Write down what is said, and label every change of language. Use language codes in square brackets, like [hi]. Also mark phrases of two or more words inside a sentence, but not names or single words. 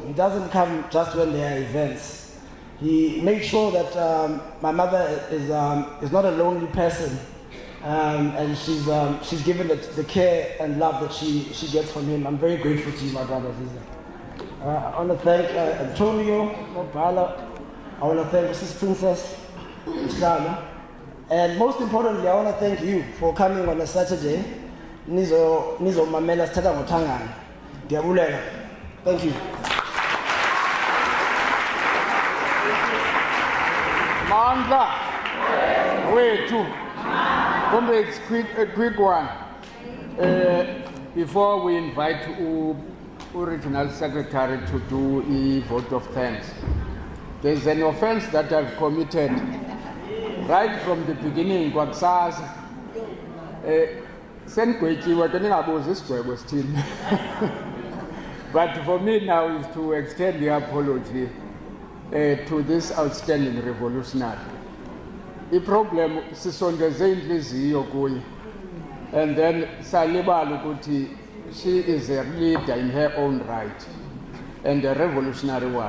[en] He doesn't come just when there are events. He makes sure that my mother is not a lonely person, and she's given the care and love that she gets from him. I'm very grateful to you, my brother Uzizi. I want to thank Antonio, Mobala. I want to thank Mrs. Princess, Mr. And most importantly, I want to thank you for coming on a Saturday. [xh] Nizo mamela sithatha ngothangana. Ndiyabulela. [en] Thank you. [xh] Mandla, wethu. [en] Comrades, a quick one. Before we invite Regional Secretary to do a vote of thanks, there's an offense that I've committed right from the beginning. But for me now is to extend the apology to this outstanding revolutionary. The problem is and then [zu] salibala ukuthi [en] she is a leader in her own right and a revolutionary one.